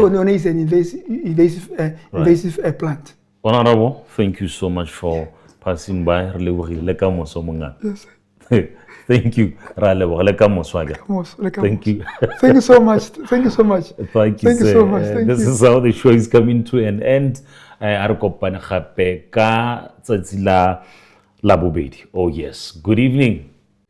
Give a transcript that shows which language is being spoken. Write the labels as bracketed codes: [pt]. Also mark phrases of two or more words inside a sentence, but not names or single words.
[en] The one is an invasive plant. Honorable, thank you so much for passing by. Yes. Thank you. Thank you. Thank you so much. Thank you so much. Thank you, sir. So much. Thank This you. is how the show is coming to an end. [tn] Arikopane gape ka tsatsi la bobedi. [en] Oh yes. Good evening.